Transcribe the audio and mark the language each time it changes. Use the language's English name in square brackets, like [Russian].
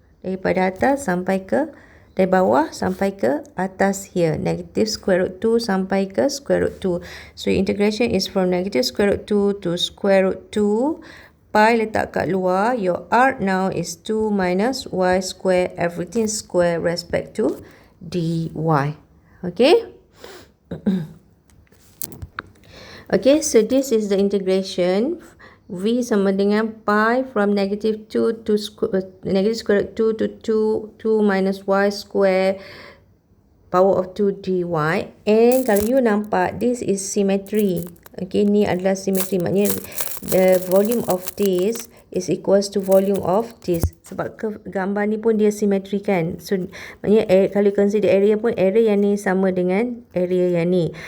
[Malay] Daripada atas sampai ke, dari bawah sampai ke atas here, negative square root 2 sampai ke square root 2. [English] So integration is from negative square root 2 to square root 2. [Malay] Pi letak kat luar, [English] your r now is 2 minus y square, everything square respect to dy. Okay. Okay, so this is the integration. V [Malay] sama dengan [English] pi from negative 2 to negative square root 2 to 2 minus y square power of 2 dy. And [Malay] kalau you nampak, [English] this is symmetry. Okay, [Malay] ni adalah [English] symmetry. Maknanya the volume of this is equals to volume of this. [Malay] Sebab gambar ni pun dia simetri kan. So maknanya kalau [English] consider area [Malay] pun area yang ni sama dengan area yang ni.